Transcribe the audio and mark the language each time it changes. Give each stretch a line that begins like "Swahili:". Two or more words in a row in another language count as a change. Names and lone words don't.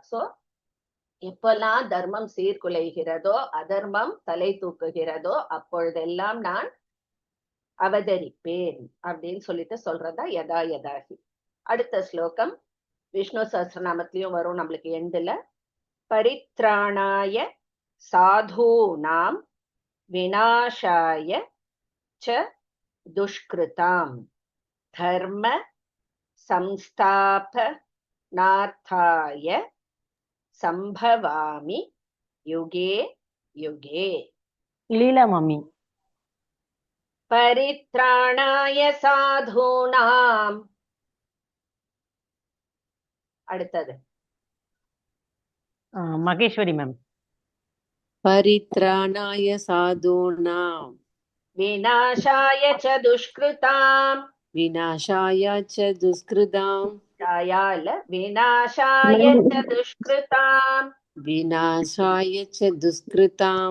Tamil: சோ எப்பெல்லாம் தர்மம் சீர்குலைகிறதோ, அதர்மம் தலை தூக்குகிறதோ, அப்பொழுதெல்லாம் நான் அவதரிப்பேன் அப்படின்னு சொல்லிட்டு சொல்றதா
Sanskrit: यदा यदा हि.
Tamil: அடுத்த ஸ்லோகம் விஷ்ணு சஹஸ்ரநாமத்திலயும் வரும் நம்மளுக்கு எண்டுல.
Sanskrit: परित्राणाय साधूनां विनाशाय च दुष्कृताम् धर्म संस्थापनार्थाय सम्भवामि युगे युगे.
Tamil: லீலா மம்மி.
Sanskrit: परित्राणाय साधूनाम्.
Tamil: அடுத்தது மகேஸ்வரி மேம்.
Sanskrit: परित्राणाय साधूनां विनाशाय च दुष्कृताम्. विनाशाय च दुष्कृतां சாயால विनाशाय च दुष्कृताम् विनाशाय च दुष्कृतां